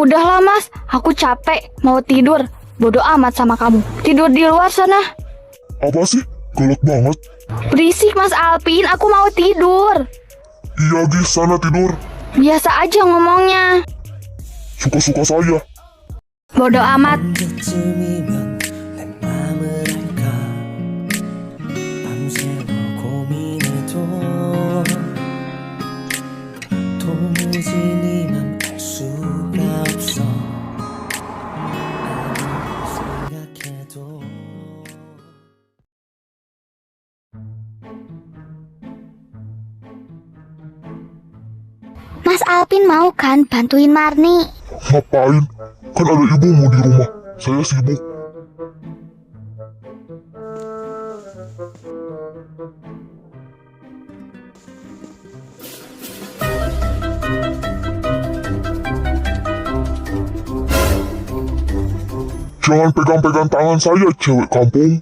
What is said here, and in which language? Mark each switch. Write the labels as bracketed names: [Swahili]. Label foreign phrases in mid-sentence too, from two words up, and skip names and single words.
[Indonesian] Udahlah mas, aku capek, mau tidur. Bodoh amat sama kamu. Tidur di luar sana. Apa sih? Galak banget. Berisik mas Alpin, aku mau tidur. Iya, Gis, sana tidur. Biasa aja ngomongnya. Suka-suka saya. Bodoh amat. [Korean] 언제쯤이면 내 맘을 알까 밤새워 고민해도 도무지 네 맘 알 수가 없어 아무리 생각해도 [Indonesian] Mas Alpin mau kan bantuin Marni? Ngapain? Kan ada ibumu di rumah. Saya sibuk. Jangan pegang-pegang tangan saya, cewek kampung.